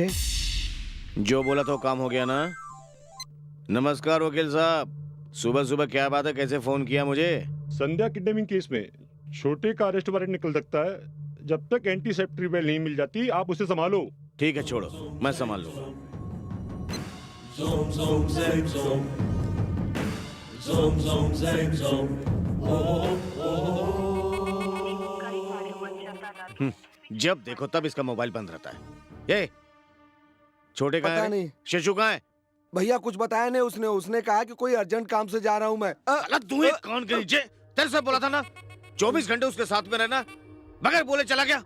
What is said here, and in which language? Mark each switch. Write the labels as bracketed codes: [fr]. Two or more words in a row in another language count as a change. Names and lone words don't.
[hi] जो बोला तो काम हो गया ना? नमस्कार वकील साहब, सुबह सुबह क्या बात है, कैसे फोन किया मुझे? संध्या [en] kidnapping case [hi] में छोटे का [en] arrest warrant [hi] निकल सकता है। जब तक [en] anticipatory bail [hi] नहीं मिल जाती, आप उसे संभालो। ठीक है, छोड़ो, मैं संभाल लूंगा। Zoom, zoom, zang, zoom. Zoom, zoom, zang, zoom. जब देखो तब इसका मोबाइल बंद रहता है। ये छोटे कहाँ पता है? नहीं। शशु कहाँ है? भैया कुछ बताया नहीं उसने। उसने कहा कि कोई अर्जेंट काम से जा रहा हूँ मैं। तू एक कान के नीचे, तेरे से बोला था ना 24 घंटे उसके साथ में रहना, बगैर बोले चला गया।